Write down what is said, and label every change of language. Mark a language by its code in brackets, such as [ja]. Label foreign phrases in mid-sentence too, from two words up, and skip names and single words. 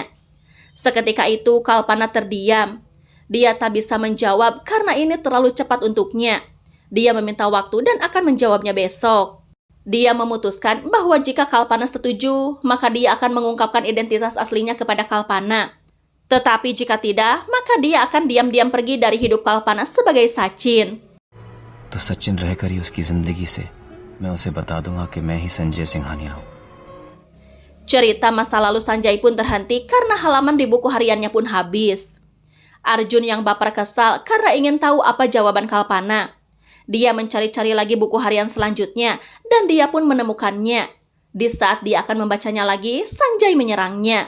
[id] Seketika itu Kalpana terdiam. Dia tak bisa menjawab karena ini terlalu cepat untuknya. Dia meminta waktu dan akan menjawabnya besok. Dia memutuskan bahwa jika Kalpana setuju, maka dia akan mengungkapkan identitas aslinya kepada Kalpana. Tetapi jika tidak, maka dia akan diam-diam pergi dari hidup Kalpana sebagai Sachin. [hi] तो सचिन रहकर ही उसकी जिंदगी से मैं उसे बता दूंगा कि मैं ही संजय सिंघानिया हूँ. [id] Cerita masa lalu Sanjay pun terhenti karena halaman di buku hariannya pun habis. Arjun yang baper kesal karena ingin tahu apa jawaban Kalpana. Dia mencari-cari lagi buku harian selanjutnya dan dia pun menemukannya. Di saat dia akan membacanya lagi, Sanjay menyerangnya.